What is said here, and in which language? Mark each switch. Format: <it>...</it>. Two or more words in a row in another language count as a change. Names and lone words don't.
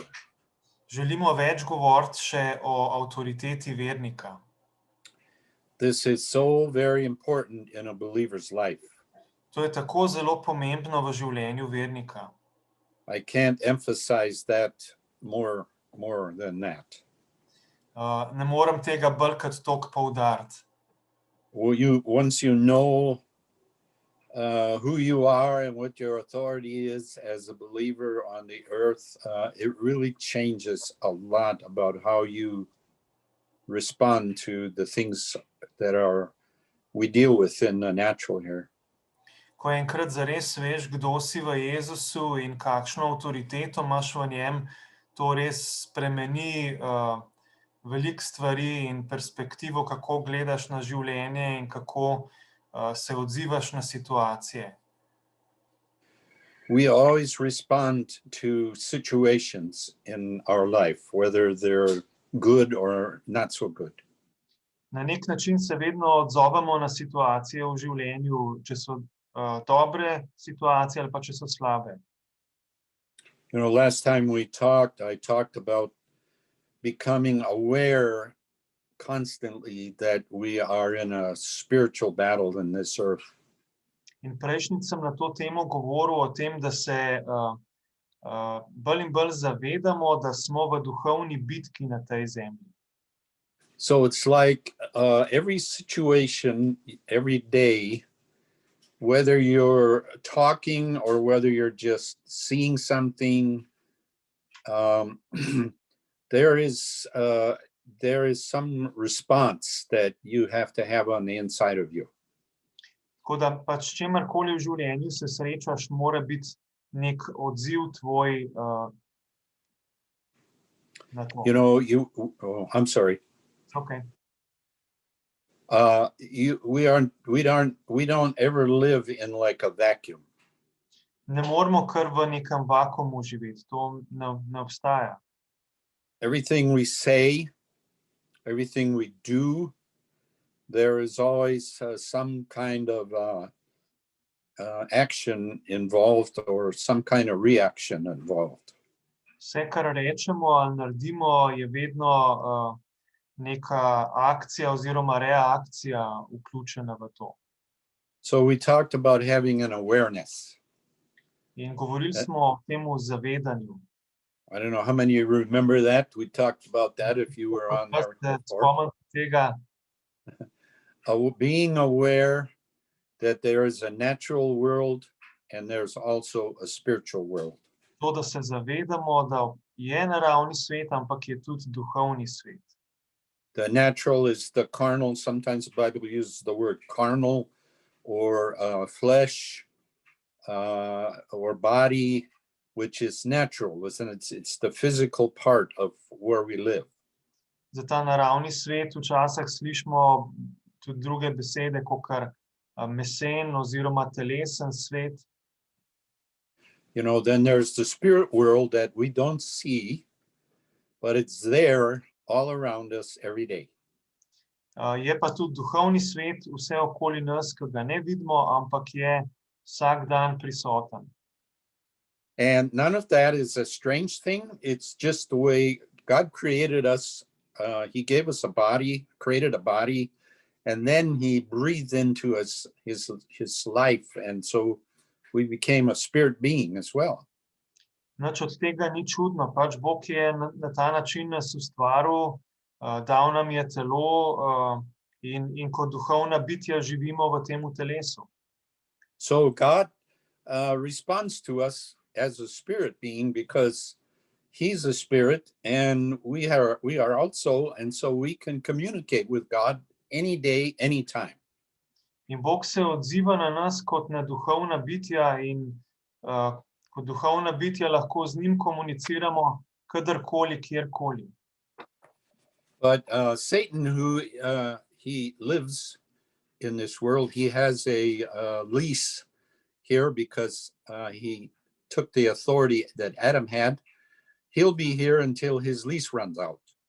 <sl>Želimo več govoriti še o avtoriteti vernika.</sl> <en>This is so very important in a believer's life.</en> <sl>To je tako zelo pomembno v življenju vernika.</sl> <en>I can't emphasize that more than that.</en> <sl>Ne morem tega bolj kot toliko poudariti.</sl> <en>Once you know who you are and what your authority is as a believer on the earth, it really changes a lot about how you respond to the things that we deal with in the natural here.</en> <sl>Ko enkrat zares veš, kdo si v Jezusu in kakšno avtoriteto imaš v njem, to res spremeni veliko stvari in perspektivo, kako gledaš na življenje in kako se odzivaš na situacije.</sl> <en>We always respond to situations in our life, whether they're good or not so good.</en> <sl>Na nek način se vedno odzovemo na situacije v življenju, če so dobre situacije ali pa če so slabe.</sl> <en>You know, last time we talked, I talked about becoming aware constantly that we are in a spiritual battle in this earth.</en> <sl>In prejšnjič sem na to temo govoril o tem, da se bolj in bolj zavedamo, da smo v duhovni bitki na tej zemlji.</sl> <en>So it's like every situation, every day, whether you're talking or whether you're just seeing something, there is some response that you have to have on the inside of you.</en> <sl>Tako da pač čemarkoli v življenju se srečaš, mora biti nek odziv tvoj na to.</sl> <en>You know, I'm sorry. Okay. We don't ever live in like a vacuum.</en> <sl>Ne moramo kar v nekem vakuumu živeti, to ne obstaja.</sl> <en>Everything we say, everything we do, there is always some kind of action involved or some kind of reaction involved.</en> <sl>Vse, kar rečemo ali naredimo, je vedno neka akcija oziroma reakcija vključena v to.</sl> <en>So we talked about having an awareness.</en> <sl>In govorili smo o temu zavedanju.</sl> <en>I don't know how many of you remember that. We talked about that if you were on there before. Being aware that there is a natural world and there's also a spiritual world.</en> <sl>To, da se zavedamo, da je naravni svet, ampak je tudi duhovni svet.</sl> <en>The natural is the carnal. Sometimes the Bible uses the word carnal or flesh or body, which is natural. Listen, it's the physical part of where we live.</en> <sl>Za ta naravni svet včasih slišimo tudi druge besede, kakor mesen oziroma telesen svet.</sl> <en>You know, then there's the spirit world that we don't see, but it's there all around us every day.</en> <sl>Je pa tudi duhovni svet vse okoli nas, ki ga ne vidimo, ampak je vsak dan prisoten.</sl> <en>And none of that is a strange thing. It's just the way God created us. He gave us a body, created a body, and then he breathed into us his life. And so we became a spirit being as well.</en> <sl>Nič od tega ni čudno, pač Bog je na ta način nas ustvaril, dal nam je telo in kot duhovna bitja živimo v tem telesu.</sl> <en>So God responds to us as a spirit being because he's a spirit and we are also, and so we can communicate with God any day, anytime.</en> <sl>In Bog se odziva na nas kot na duhovna bitja in kot duhovna bitja lahko z njim komuniciramo kadarkoli, kjerkoli.</sl> <en>But Satan, who he lives in this world, he has a lease here because he took the authority that Adam had. He'll be here until his lease runs out.</en>